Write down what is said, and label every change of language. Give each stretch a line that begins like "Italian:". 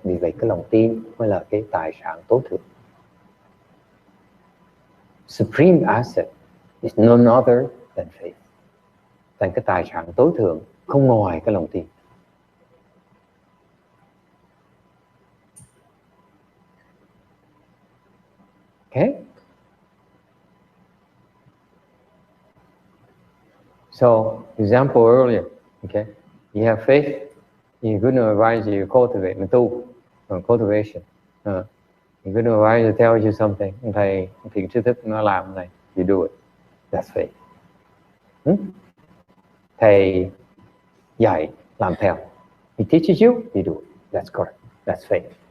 Vietnamese: Vì vậy cái lòng tin mới là cái tài sản tối thượng.
English: Supreme asset is none other than faith.
Vietnamese: Thành cái tài sản tối thượng không ngoài cái lòng tin.
English: Okay? So, example earlier, okay? You have faith, you good advisor, you cultivate,
Vietnamese: mình tu,
English: cultivation. Your good advisor tells you something,
Vietnamese: thầy thiện tri thức nó làm này,
English: you do it. That's faith.
Vietnamese: Thầy dạy, làm theo.
English: He teaches you, you do it. That's correct. That's faith.